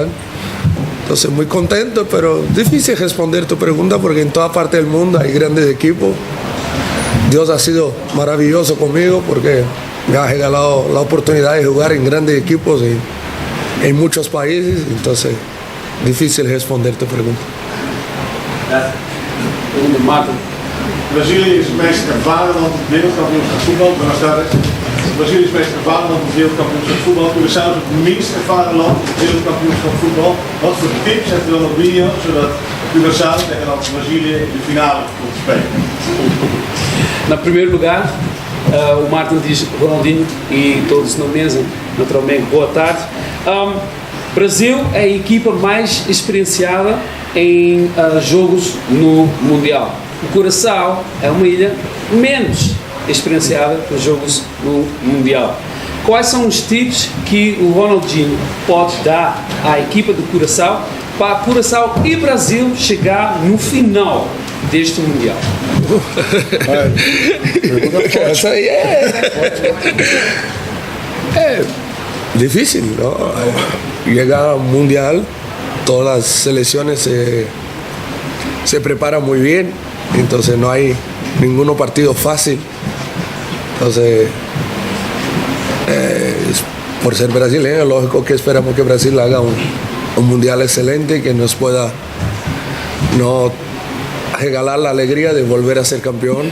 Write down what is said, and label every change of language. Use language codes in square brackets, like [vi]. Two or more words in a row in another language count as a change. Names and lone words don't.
[es] Entonces muy contento, pero difícil responder tu pregunta porque en toda parte del mundo hay grandes equipos. Dios ha sido maravilloso conmigo porque me ha regalado la oportunidad de jugar en grandes equipos en muchos países, entonces difícil responder tu pregunta. [nl] Brazilië is het meest ervaren land op het wereldkampioenschap voetbal. [es] Buenas tardes. [nl] Brazilië is het meest ervaren land op het wereldkampioenschap voetbal. Curaçao is het minst ervaren land op het wereldkampioenschap voetbal. Wat voor tips heeft u dan op Rio, zodat Curaçao tegen Brazilië in de finale komt spelen? [pt] Na primeiro lugar, o Martin diz, Ronaldinho e todos na mesa, naturalmente, boa tarde. Brasil é a equipa mais experienciada em jogos no Mundial. O Curaçao é uma ilha menos experienciada por jogos no Mundial. Quais são os tips que o Ronaldinho pode dar à equipa do Curaçao para Curaçao e Brasil chegar no final deste Mundial? Essa aí é difícil, [es] ¿no? Llegar al Mundial, todas las selecciones se preparan muy bien, entonces no hay ningún partido fácil. Entonces, por ser brasileño, lógico que esperamos que Brasil haga un mundial excelente que nos pueda regalar la alegría de volver a ser campeón.